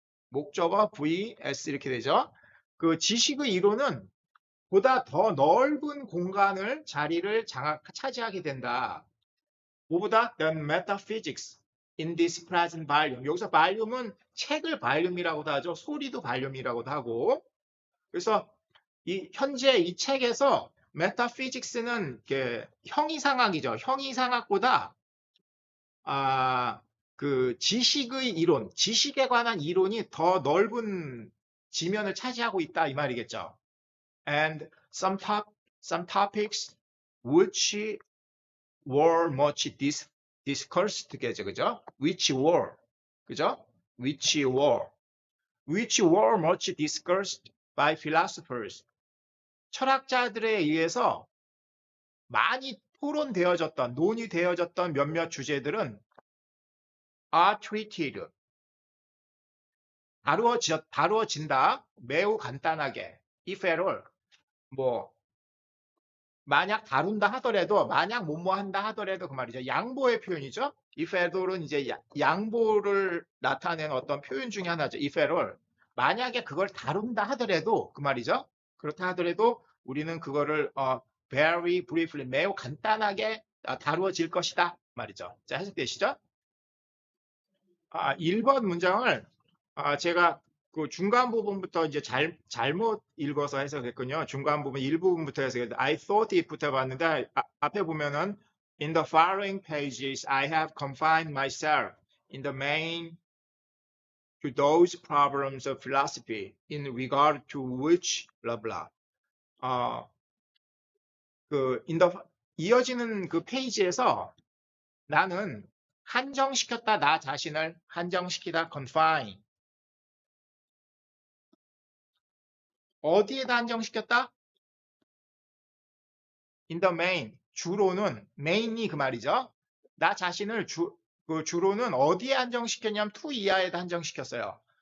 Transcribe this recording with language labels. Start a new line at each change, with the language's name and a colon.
Korean: 목적어 vs 이렇게 되죠. 그 지식의 이론은 보다 더 넓은 공간을 자리를 차지하게 된다. 뭐보다
English: than metaphysics in this present volume.
Korean: 여기서 volume은 책을 volume이라고도 하죠. 소리도 volume이라고도 하고. 그래서 현재 이 책에서 metaphysics는 형이상학이죠. 형이상학보다 그 지식의 이론, 지식에 관한 이론이 더 넓은 지면을 차지하고 있다 이 말이겠죠.
English: And some topics which were much discussed, 그죠? Which were, 그죠? which were much discussed by philosophers.
Korean: 철학자들에 의해서 많이 토론되어졌던, 논의되어졌던 몇몇 주제들은
English: are treated,
Korean: 다루어진다, 매우 간단하게,
English: if at all,
Korean: 뭐 만약 다룬다 하더라도, 만약 뭐뭐 한다 하더라도 그 말이죠. 양보의 표현이죠.
English: if at all
Korean: 은 이제 양보를 나타내는 어떤 표현 중에 하나죠.
English: if at all.
Korean: 만약에 그걸 다룬다 하더라도 그 말이죠. 그렇다 하더라도 우리는 그거를
English: very briefly,
Korean: 매우 간단하게 다루어질 것이다 말이죠. 자, 해석되시죠? 1번 문장을 제가 그 중간 부분부터 이제 잘못 읽어서 해석했군요. 중간 부분 일부분부터 해석했는데
English: I thought it
Korean: 부터 봤는데 앞에 보면은
English: In the following pages, I have confined myself in the main to those problems of philosophy in regard to which blah blah.
Korean: 이어지는 그 페이지에서 나는 한정시켰다, 나 자신을 한정시키다, confine. 어디에다 한정시켰다?
English: In the main,
Korean: 주로는, main이 그 말이죠. 나 자신을 주로는 어디에 한정시켰냐면 to 이하에다 한정시켰어요.